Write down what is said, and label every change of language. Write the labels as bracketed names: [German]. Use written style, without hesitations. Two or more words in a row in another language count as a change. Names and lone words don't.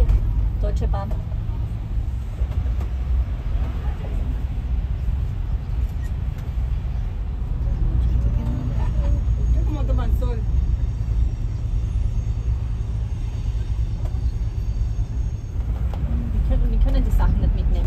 [German] Deutsche Bahn. [Spanish] Como tomar sol. [German] Wir können die Sachen nicht mitnehmen.